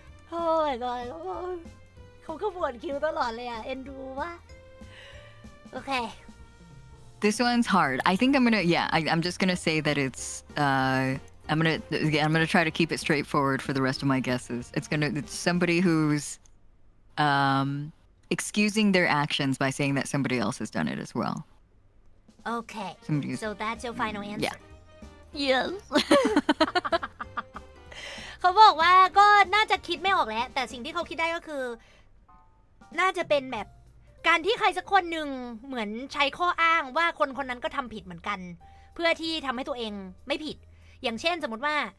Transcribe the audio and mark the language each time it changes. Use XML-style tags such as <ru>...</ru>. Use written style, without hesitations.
<th>โอ้ยก่อนเขาก็ปวดคิ้วตลอดเลยอ่ะเอ็นดูว่าโอเค</th> <en>This one's hard. I think I'm gonna. Yeah, I'm just gonna say that it's. I'm gonna try to keep it straightforward for the rest of my guesses. It's somebody who's excusing their actions by saying that somebody else has done it as well. Okay Somebody's- so that's your final answer Yes.</en> <th>เขาบอกว่าก็น่าจะคิดไม่ออกแล้วแต่สิ่งที่เขาคิดได้ก็คือ น่าจะเป็นแบบการที่ใครสักคนหนึ่งเหมือนใช้ข้ออ้างว่าคนคนนั้นก็ทำผิดเหมือนกัน เพื่อที่ทำให้ตัวเองไม่ผิด อย่างเช่นสมมติว่</th>